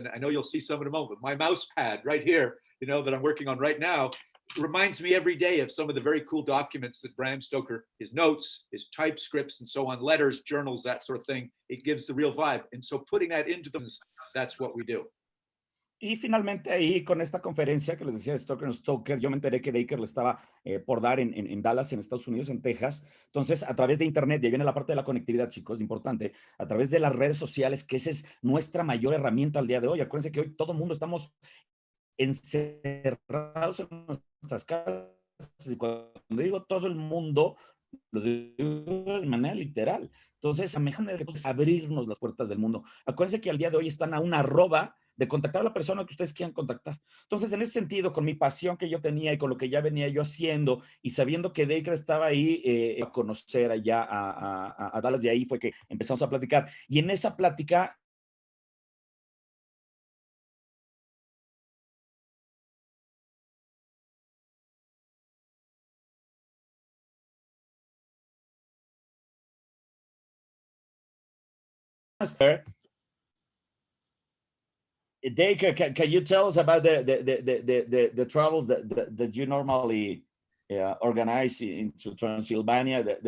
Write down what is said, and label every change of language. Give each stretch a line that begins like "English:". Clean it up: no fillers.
English: And I know you'll see some in a moment. My mouse pad right here, you know, that I'm working on right now, reminds me every day of some of the very cool documents that Bram Stoker, his notes, his typescripts, and so on, letters, journals, that sort of thing. It gives the real vibe. And so putting that into them, that's what we do.
Spanish: Y finalmente ahí con esta conferencia que les decía de Stoker and Stoker, yo me enteré que Dacre le estaba por dar en Dallas, en Estados Unidos, en Texas. Entonces, a través de internet, y ahí viene la parte de la conectividad, chicos, importante, a través de las redes sociales, que esa es nuestra mayor herramienta al día de hoy. Acuérdense que hoy todo el mundo estamos encerrados en nuestras casas. Y cuando digo todo el mundo, lo digo de manera literal. Entonces, la mejor manera de abrirnos las puertas del mundo. Acuérdense que al día de hoy están a una arroba de contactar a la persona que ustedes quieran contactar. Entonces, en ese sentido, con mi pasión que yo tenía y con lo que ya venía yo haciendo y sabiendo que Dacre estaba ahí a conocer allá a Dallas, de ahí fue que empezamos a platicar. Y en esa plática
English: Dacre, can you tell us about the travels that you normally organize into Transylvania,